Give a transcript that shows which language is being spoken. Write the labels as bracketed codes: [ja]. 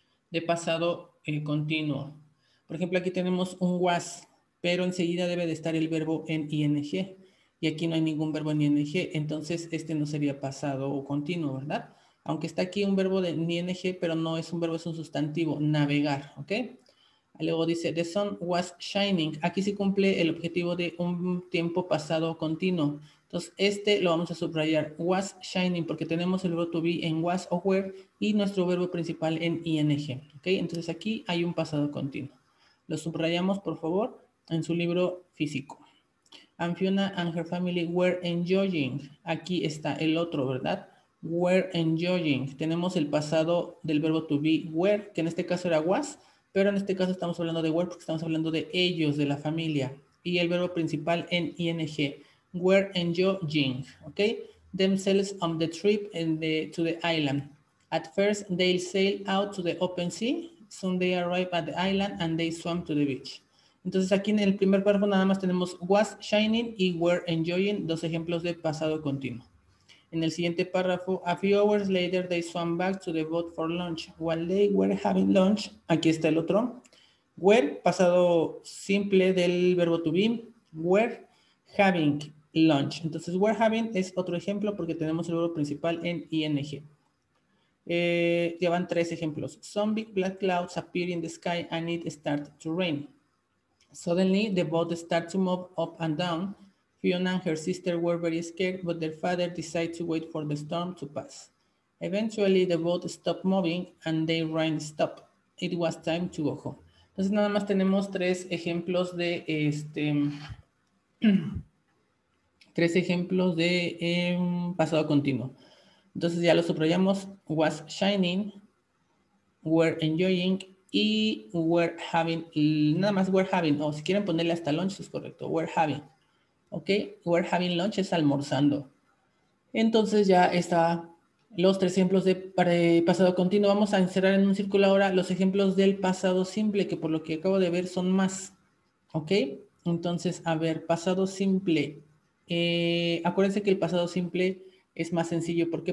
[es] de pasado continuo. Por ejemplo, aquí tenemos un was, pero enseguida debe de estar el verbo en ing. Y aquí no hay ningún verbo en ing, entonces este no sería pasado o continuo, ¿verdad? Aunque está aquí un verbo de ing, pero no es un verbo, es un sustantivo, navegar, ¿ok? [en] Luego dice, the sun was shining. [es] Aquí sí cumple el objetivo de un tiempo pasado continuo. Entonces, este lo vamos a subrayar, [en] was shining, [es] porque tenemos el verbo to be en was o were y nuestro verbo principal en ing. ¿Ok? Entonces, aquí hay un pasado continuo. Lo subrayamos, por favor, en su libro físico. [en] And Fiona and her family were enjoying. [es] Aquí está el otro, ¿verdad? [en] Were enjoying. [es] Tenemos el pasado del verbo to be, were, que en este caso era was, pero en este caso estamos hablando de were porque estamos hablando de ellos, de la familia. Y el verbo principal en ing. [en] Were enjoying, [es] ¿ok? [en] Themselves on the trip to the island. At first, they sailed out to the open sea. Soon they arrived at the island and they swam to the beach. [es] Entonces aquí en el primer párrafo nada más tenemos [en] was shining [es] y [en] were enjoying, [es] dos ejemplos de pasado continuo. En el siguiente párrafo, [en] a few hours later they swam back to the boat for lunch. While they were having lunch, [es] aquí está el otro. [en] Were, [es] pasado simple del verbo [en] to be, were having lunch. [es] Entonces [en] were having [es] es otro ejemplo porque tenemos el verbo principal en ing. Llevan tres ejemplos. [en] Some big black clouds appear in the sky and it started to rain. Suddenly, the boat started to move up and down. Fiona and her sister were very scared, but their father decided to wait for the storm to pass. Eventually, the boat stopped moving and the rain stopped. It was time to go home. [es] Entonces, nada más tenemos tres ejemplos de pasado continuo. Entonces, ya lo subrayamos. Was shining, were enjoying y were having, nada más were having, o si quieren ponerle hasta lunch es correcto, were having, ok, [en] were having lunch [es] es almorzando. Entonces ya está los tres ejemplos de pasado continuo. Vamos a encerrar en un círculo ahora los ejemplos del pasado simple, que por lo que acabo de ver son más, ok. Entonces, a ver, pasado simple. Acuérdense que el pasado simple es más sencillo. ¿Por qué?